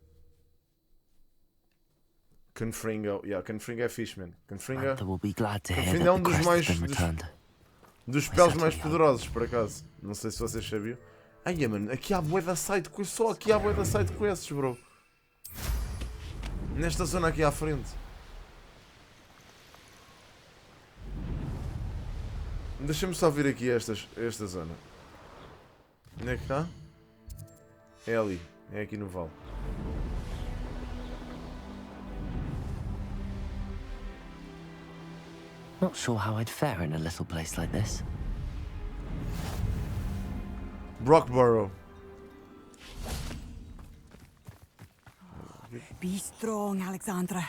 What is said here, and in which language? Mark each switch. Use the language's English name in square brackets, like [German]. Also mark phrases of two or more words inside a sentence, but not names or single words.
[English] Confringo. [Portuguese] Yeah, Confringo é Fishman. Confringo é um dos spells mais poderosos, por acaso. Não sei se vocês sabiam. Ai, mano, aqui há bué da [English] side quests. [Portuguese] Só aqui há bué da [English] side quests, [Portuguese] bro. Nesta zona aqui à frente. Deixa-me só vir aqui esta zona. Onde é que está? É ali. É aqui no vale. [English] Not sure how I'd fare in a little place like this. Brockborough. Be strong, Alexandra.